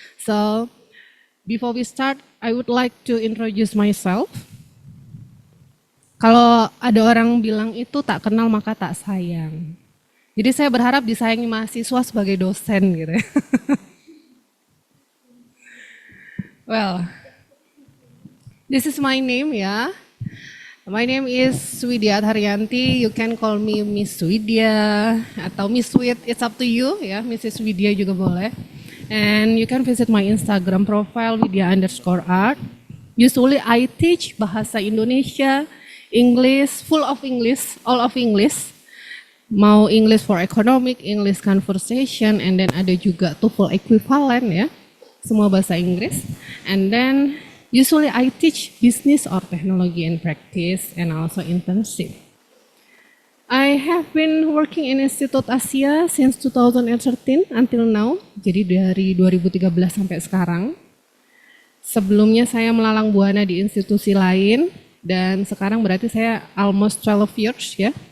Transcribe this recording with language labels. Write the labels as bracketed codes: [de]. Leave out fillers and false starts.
[en] So before we start, I would like to introduce myself. [id] Kalau ada orang bilang itu tak kenal maka tak sayang. Jadi saya berharap disayangi mahasiswa sebagai dosen gitu ya. [en] Well, this is my name [id] ya. [en] My name is Widya Haryanti. You can call me Miss Widya [id] atau Miss Wid. [en] It's up to you ya. Mrs. Widya [id] juga boleh. [en] And you can visit my Instagram profile Widya_art. Usually I teach bahasa Indonesia, English, full of English, all of English. [id] Mau [en] English for economic, English conversation, and then [id] ada juga [en] TOEFL equivalent ya. [id] Semua bahasa Inggris. [en] And then usually I teach business or technology and practice and also internship. I have been working in Institute Asia since 2013 until now. [id] Jadi dari 2013 sampai sekarang. Sebelumnya saya melalang buana di institusi lain dan sekarang berarti saya [en] almost 12 years [id] ya.